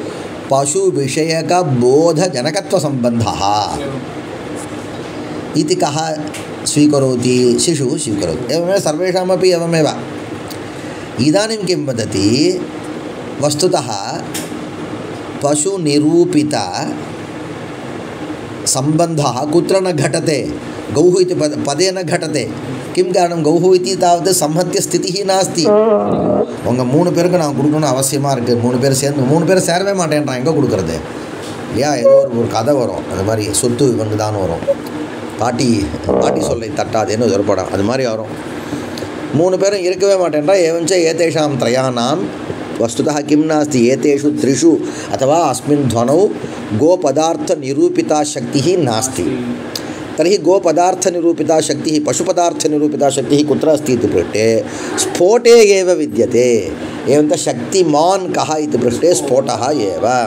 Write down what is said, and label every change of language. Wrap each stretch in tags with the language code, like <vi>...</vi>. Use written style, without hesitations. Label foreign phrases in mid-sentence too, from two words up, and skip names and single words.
<sa>पशुविषयकबोधजनकत्वसम्बन्धः इति कः स्वीकरोति शिशुः स्वीकरोति एवमेव सर्वेषामपि एवमेव इदानीं किं वदति वस्तुतः पशुनिरूपितसम्बन्धः कुत्र न घटते गौः इति पदे न घटते किं कारणं गौः इति तावत् संहत्य स्थितिः नास्ति</sa> <ta>உங்கள் 3 பேருக்கு நான் கொடுக்கணும் அவசியமாக இருக்குது 3 பேர் சேர்ந்து 3 பேர் சேரவே மாட்டேன்றான் எங்கே கொடுக்குறது இல்லையா ஏதோ ஒரு கதை வரும் அந்த மாதிரி சொத்து இவங்க தான் வரும் பாட்டி சொல்லை தட்டாதேன்னு ஒரு படம் அது மாதிரி வரும் 3 பேரும் இருக்கவே மாட்டேன்றா</ta> <sa>एवञ्च एतेषां त्रयाणां वस्तुतः किं नास्ति एतेषु त्रिषु अथवा अस्मिन् ध्वनौ गोपदार्थनिरूपिता शक्तिः नास्ति तर्हि गोपदार्थनिरूपिता शक्तिः पशुपदार्थनिरूपिता शक्तिः कुत्र अस्ति इति पृष्टे स्फोटे एव विद्यते एवञ्च शक्तिमान् कः इति पृष्टे स्फोटः एव</sa>